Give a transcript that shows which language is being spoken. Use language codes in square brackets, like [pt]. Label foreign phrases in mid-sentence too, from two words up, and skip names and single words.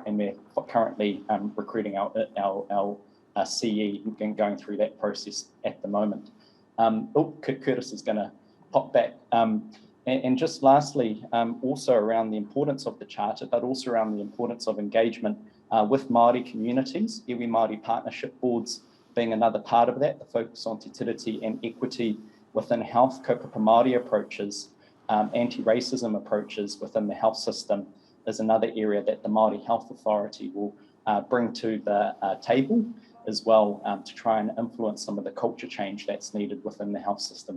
[en] And we're currently recruiting our CE and going through that process at the moment. Curtis is going to pop back. And just lastly, also around the importance of the Charter, but also around the importance of engagement with Māori communities, [mi] iwi Māori [en] partnership boards being another part of that, the focus on [mi] te tiriti [en] and equity within health, [mi] kaupapa Māori [en] approaches, anti-racism approaches within the health system is another area that the Māori Health Authority will bring to the table as well, to try and influence some of the culture change that's needed within the health system.